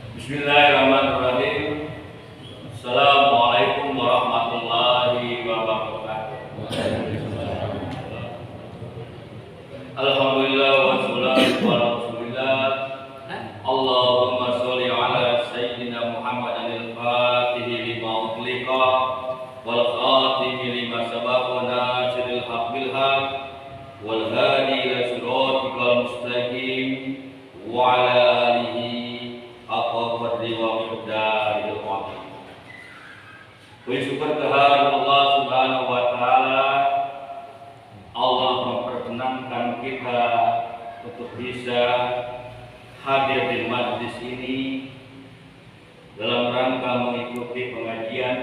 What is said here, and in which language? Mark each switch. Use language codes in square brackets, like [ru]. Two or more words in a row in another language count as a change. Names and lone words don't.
[ar] بسم الله الرحمن الرحيم. السلام عليكم ورحمة الله وبركاته. الحمد لله والصلاة على رسول الله. اللهم صل على سيدنا محمد الفاتح لما أغلق والخاتم لما سبق ناصر الحق بالحق والهادي إلى صراطك المستقيم وعلى آله حق قدره ومقداره العظيم. [id] Puji syukur kehadirat Allah [ar] سبحانه وتعالى. [id] Allah memperkenankan kita untuk bisa hadir di majlis ini dalam rangka mengikuti pengajian.